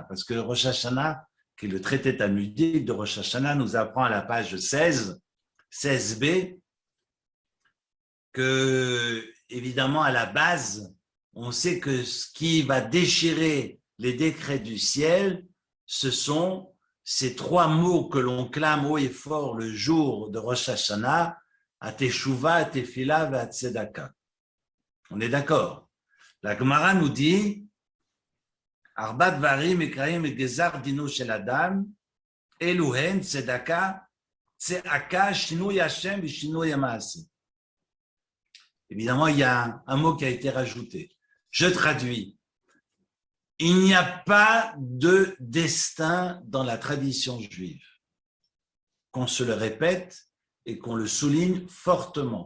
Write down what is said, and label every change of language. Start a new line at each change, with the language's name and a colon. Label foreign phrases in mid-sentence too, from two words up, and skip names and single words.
French: Parce que Rosh Hashanah, qui est le traité talmudique de Rosh Hashanah, nous apprend à la page 16b, que, évidemment, à la base, on sait que ce qui va déchirer les décrets du ciel, ce sont ces 3 mots que l'on clame haut et fort le jour de Rosh Hashanah, à Teshuvah, à Tefila et à Tzedaka. On est d'accord. La Gemara nous dit
Hebrew: ארבעה דברים מקרעים גזר דינו של אדם, אלו הן צדקה, צעקה, שינוי השם
French: et
Hebrew: שינוי מעשה.
French: Évidemment, il y a un mot qui a été rajouté. Je traduis. Il n'y a pas de destin dans la tradition juive. Qu'on se le répète et qu'on le souligne fortement.